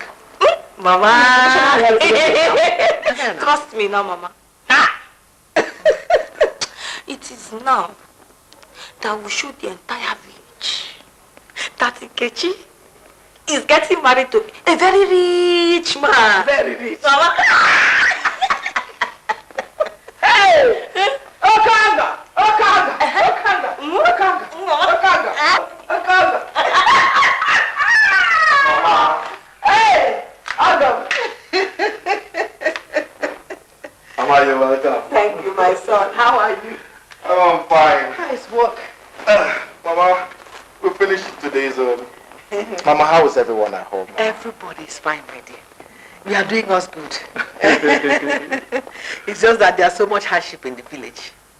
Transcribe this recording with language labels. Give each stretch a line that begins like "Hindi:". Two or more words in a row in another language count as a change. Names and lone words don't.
English: Mama. Trust me now, Mama. It is now that we show the entire village that Nkechi is getting married to a very rich man. Very rich. Mama. Hey! Okanga! Okanga! Okanga! Okanga! Okanga! Okanga! Mama! Hey! Adam! Mama, you're welcome. Thank you, my son. How are you? I'm fine. Nice work. Mama, we finished today's Mama, how is everyone at home? Everybody is fine, my dear. We are doing us good. It's just that there's so much hardship in the village.